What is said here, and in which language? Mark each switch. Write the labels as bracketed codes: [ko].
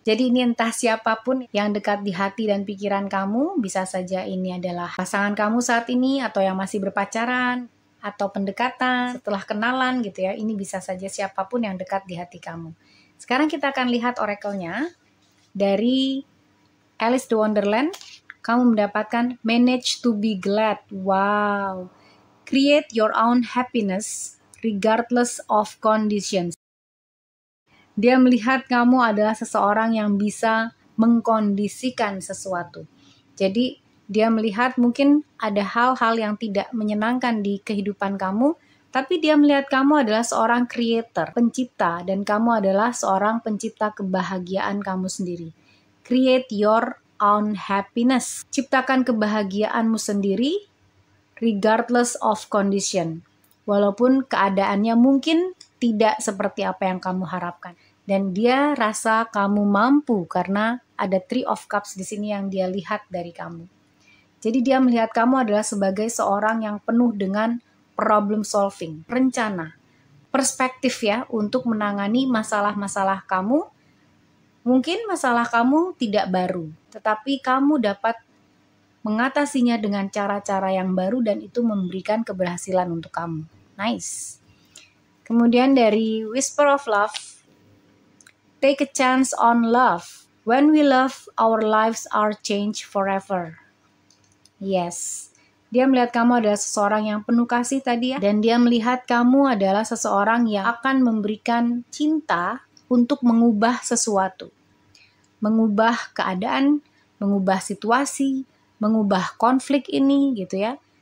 [id] Jadi ini entah siapapun yang dekat di hati dan pikiran kamu, bisa saja ini adalah pasangan kamu saat ini atau yang masih berpacaran atau pendekatan, setelah kenalan gitu ya. Ini bisa saja siapapun yang dekat di hati kamu. Sekarang kita akan lihat oracle-nya dari Alice in Wonderland. Kamu mendapatkan [en] manage to be glad. Wow. Create your own happiness regardless of conditions. [id] Dia melihat kamu adalah seseorang yang bisa mengkondisikan sesuatu. Jadi dia melihat mungkin ada hal-hal yang tidak menyenangkan di kehidupan kamu, tapi dia melihat kamu adalah seorang creator, pencipta, dan kamu adalah seorang pencipta kebahagiaan kamu sendiri. [en] Create your own happiness. [id] Ciptakan kebahagiaanmu sendiri [en] regardless of condition. [id] Walaupun keadaannya mungkin tidak seperti apa yang kamu harapkan. Dan dia rasa kamu mampu karena ada Three of Cups di sini yang dia lihat dari kamu. Jadi dia melihat kamu adalah sebagai seorang yang penuh dengan problem solving, rencana, perspektif ya untuk menangani masalah-masalah kamu. Mungkin masalah kamu tidak baru, tetapi kamu dapat mengatasinya dengan cara-cara yang baru dan itu memberikan keberhasilan untuk kamu. [en] Nice. [id] Kemudian dari [en] Whisper of Love, take a chance on love. When we love, our lives are changed forever. Yes. [id] Dia melihat kamu adalah seseorang yang penuh kasih tadi ya. Dan dia melihat kamu adalah seseorang yang akan memberikan cinta untuk mengubah sesuatu. Mengubah keadaan, mengubah situasi, mengubah konflik ini gitu ya.